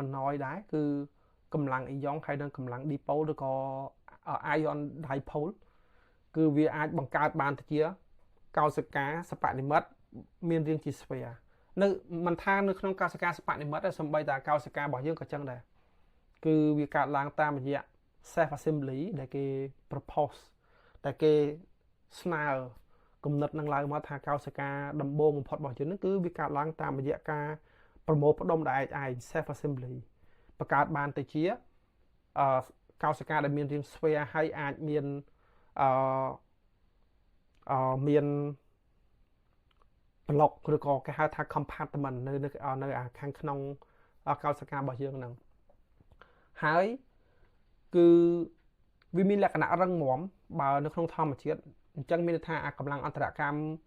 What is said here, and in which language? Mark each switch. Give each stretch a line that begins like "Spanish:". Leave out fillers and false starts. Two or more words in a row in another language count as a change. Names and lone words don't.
Khmer: មិនណយដែរគឺកម្លាំងអ៊ីយ៉ុងហើយនិងកម្លាំងឌីប៉ូលឬក៏
English: ion dipole
Khmer: គឺវាអាចបង្កើតបានទៅជាកោសិកាសិប្ប និមិត្តមានរាងជាស្វែនៅមិនថានៅក្នុងកោសិកាសិប្បនិមិត្តទេសូម្បីតែកោសិការបស់យើងក៏ចឹងដែរគឺវាកើតឡើងតាមរយៈ
English: self assembly
Khmer: ដែលគេ propose តែគេស្នើគំនិតនឹងឡើងមកថាកោសិកាដំបូងបំផុតរបស់យើងហ្នឹងគឺវាកើតឡើងតាមរយៈការប្រមូលផ្ដុំដែលឯង
English: self assembly
Khmer: បង្កើតបានទៅជាកោសិកាដែលមានរាងស្វែហើយអាចមាន មានប្លុកឬក៏គេហៅថា compartment នៅខាងក្នុងកោសិការបស់យើងហ្នឹងហើយគឺវាមានលក្ខណៈរឹងមាំបើនៅក្នុងធម្មជាតិអញ្ចឹងមានន័យថាកម្លាំងអន្តរកម្ម